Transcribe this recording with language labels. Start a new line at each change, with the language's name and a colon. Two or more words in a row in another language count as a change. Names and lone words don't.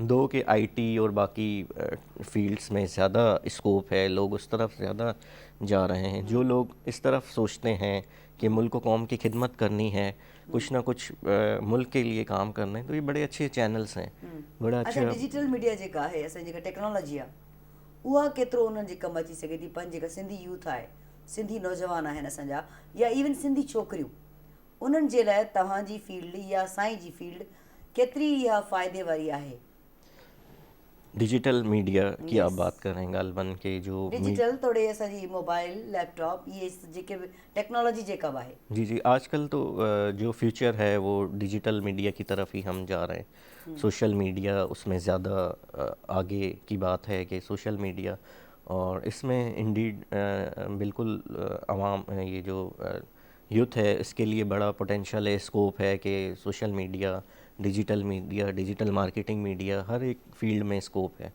Urdu: دو کہ IT اور باقی فیلڈز میں زیادہ اسکوپ ہے، لوگ اس طرف زیادہ جا رہے ہیں. جو لوگ اس طرف سوچتے ہیں کہ ملک کو قوم کی خدمت کرنی ہے، کچھ نہ کچھ ملک کے لیے کام کرنا ہے، تو یہ بڑے اچھے چینلز ہیں، بڑا अच्छा, अच्छा।
English: digital media
Sindhi: जेका आहे, असांजी जेका टेक्नोलॉजी आहे, उहा केतिरो उन्हनि जे कमु अची सघे थी। पंहिंजे जेका सिंधी यूथ आहे, सिंधी नौजवान आहिनि असांजा, या इवन सिंधी छोकिरियूं, उन्हनि जे लाइ तव्हांजी फील्ड या साईं जी फील्ड केतिरी इहा फ़ाइदे वारी आहे?
English: digital media
Urdu: کی آپ بات کر رہے ہیں غالباً کہ جو
Sindhi: डिजिटल तोड़े असांजी
English: mobile, laptop,
Sindhi: ये जेके बि टेक्नोलॉजी जेका बि आहे।
Urdu: جی جی, آج کل تو جو فیوچر ہے وہ
English: digital media
Urdu: کی طرف ہی ہم جا رہے ہیں.
English: social media
Urdu: اس میں زیادہ آگے کی بات ہے کہ
English: social media,
Urdu: اور اس میں انڈیڈ بالکل عوام، یہ جو یوتھ ہے، اس کے لیے بڑا پوٹینشل ہے، اسکوپ ہے کہ
English: social media, digital marketing media,
Urdu: ہر ایک فیلڈ میں اسکوپ ہے.